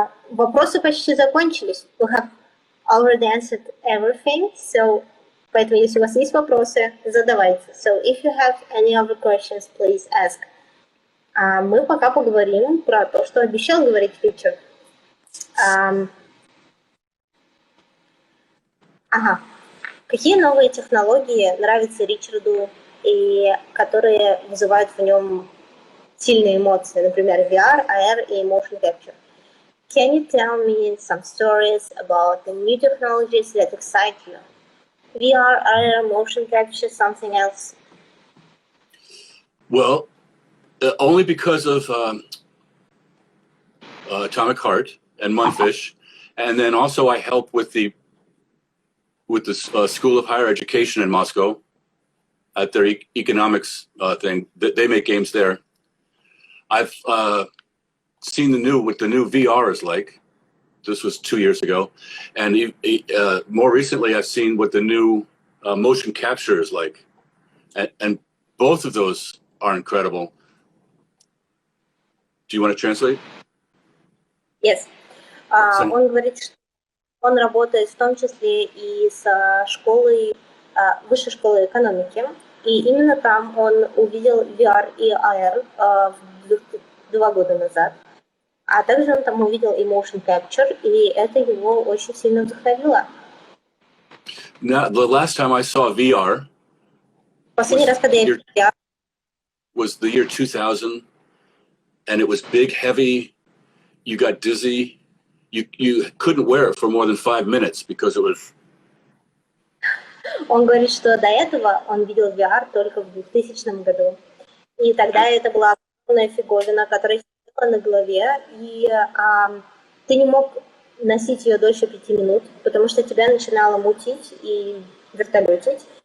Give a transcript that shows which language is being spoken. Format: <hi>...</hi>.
<ru>Вопросы почти закончились.</ru> <en>We have already answered everything, so</en> <ru>поэтому если у вас есть вопросы, задавайте.</ru> <en>So if you have any other questions, please ask.</en> <ru>А мы пока поговорим про то, что обещал говорить Ричард. Ага. Какие новые технологии нравятся Ричарду и которые вызывают в нем сильные эмоции, например, VR, AR и motion capture?</ru> <en>Can you tell me some stories about the new technologies that excite you? VR, AR, motion capture, something else? Well, only because of Atomic Heart and Munfish, and then also I help with the School of Higher Education in Moscow at their economics thing. They make games there. I've seen what the new VR is like. This was 2 years ago, and more recently I've seen what the new motion capture is like, and both of those are incredible. Do you want to translate? Yes.</en> <ru>Он говорит, что он работает в том числе и с школой, высшей школой экономики, и именно там он увидел VR и AR 2 года назад. А также он там увидел и motion capture, и это его очень сильно вдохновило.</ru> <en>Now, the last time I saw VR</en> <ru>Последний раз, когда я видел VR,</ru> <en>was the year 2000, and it was big, heavy. You got dizzy. You couldn't wear it for more than 5 minutes because it was.</en> <ru>Он говорит, что до этого он видел VR только в 2000 году. И тогда это была огромная фиговина, которая сидела на голове, и ты не мог носить ее дольше 5 минут, потому что тебя начинало мутить и вертолетить.</ru>